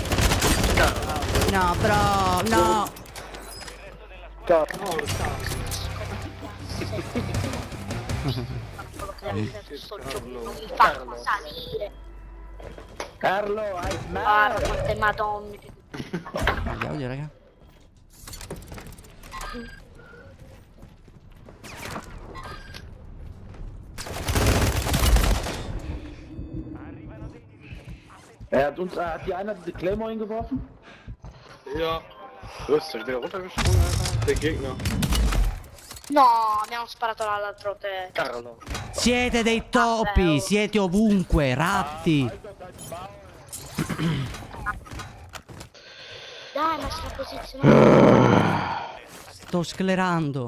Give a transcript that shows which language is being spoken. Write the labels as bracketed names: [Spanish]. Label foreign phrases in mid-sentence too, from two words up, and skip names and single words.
[Italian] No bro, no. Sto gioco non mi fa salire. Carlo, hai Guarda quante madonne. Andiamo, raga. [German] Hat die einer die Claymore hingeworfen? Ja. Grüß dich, wieder runtergesprungen, Alter. Der Gegner. [Italian] No, abbiamo sparato dall'altro te. Carlo. Siete dei topi, siete ovunque, ratti. Dai, ma sta posizione. Sto sclerando.